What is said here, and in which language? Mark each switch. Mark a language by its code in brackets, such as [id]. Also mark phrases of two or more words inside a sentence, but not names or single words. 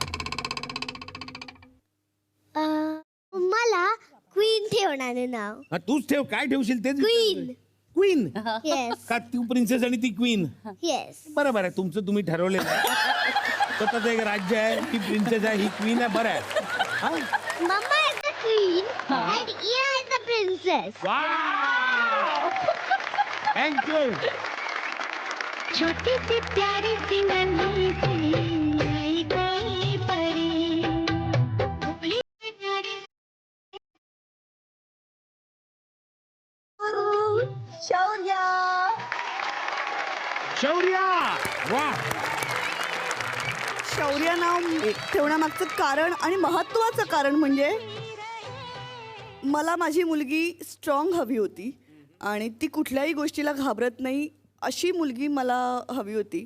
[mr] मला क्वीन ठेवणार आहे नाव. हा, तूच ठेव. काय ठेवशील तेच. क्वीन. क्वीन येस का? तू प्रिन्सेस आणि ती क्वीन. येस. बरोबर आहे, तुमचं तुम्ही ठरवलेलं आहे. स्वतःचं एक राज्य आहे, ही प्रिन्सेस आहे, ही क्वीन आहे. बरं आहे. [en] Mamma is the queen and Ira is the princess. [mr] थँक्यू. [hi] छोटी सी प्यारी सी नन्ही सी आई कोई परी भोली सी प्यारी [mr] शौर्या. शौर्या. वा. शौर्य नाव ठेवण्यामागचं कारण आणि महत्वाचं कारण म्हणजे मला माझी मुलगी स्ट्रॉंग हवी होती आणि ती कुठल्याही गोष्टीला घाबरत नाही अशी मुलगी मला हवी होती.